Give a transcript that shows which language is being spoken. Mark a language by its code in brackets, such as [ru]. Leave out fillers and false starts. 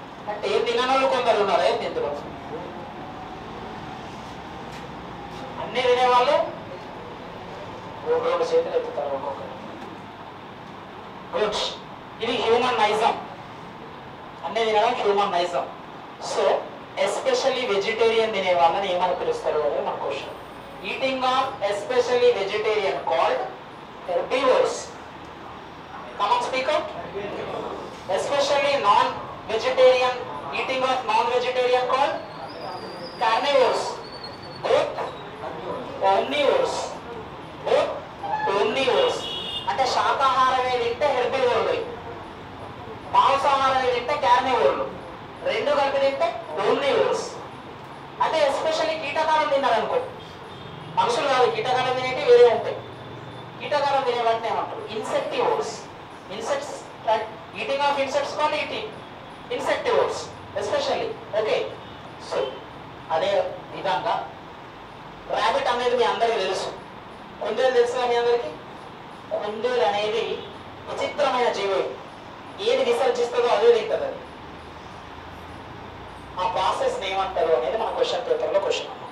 [te] అంటే ఏం తిననోళ్ళు కొందరు ఉన్నారు. ఏంటి ఇందులో అన్ని తినేవాళ్ళు రెండు చేతులు ఎత్తుతారు ఒక్కొక్కరు. గుడ్. ఇది హ్యూమన్ నైజం, అన్ని తినడం హ్యూమన్ నైజం. సో ఎస్పెషల్లీ వెజిటేరియన్ తినే వాళ్ళని ఏమని పిలుస్తారు అనేది మన question. [en] Eating of especially vegetarian called herbivores. Come on, speak out. Especially non-vegetarian, eating of non-vegetarian called carnivores. Both omnivores. Both omnivores. [te] అంటే శాకాహారమే తింటే హెర్బివోర్లు, మాంసాహారమే తింటే కార్నివోర్లు, రెండు కలిపి తింటే ఓమ్నివోర్స్. అంటే ఎస్పెషల్లీ కీటకాలం తిన్నారనుకో, మనుషులు కాదు, కీటకాలం తినేవి వేరే ఉంటాయి. కీటకాలం తినే వాటిని ఏమంటారు? ఇన్సెక్టివోర్స్. [en] Insects, right? Eating of insects called eating insectivores especially. [te] Okay, so అదే విధంగా రాబిట్ అనేది మీ అందరికీ తెలుసు. కుందేలు తెలుసుగా మీ అందరికి? కుందేలు అనేది విచిత్రమైన జీవి. ఏది విసర్జిస్తుందో అదే తింటుంది. అది ఆ ప్రాసెస్ ఏమంటారు అనేది మన క్వశ్చన్ పేపర్లో క్వశ్చన్.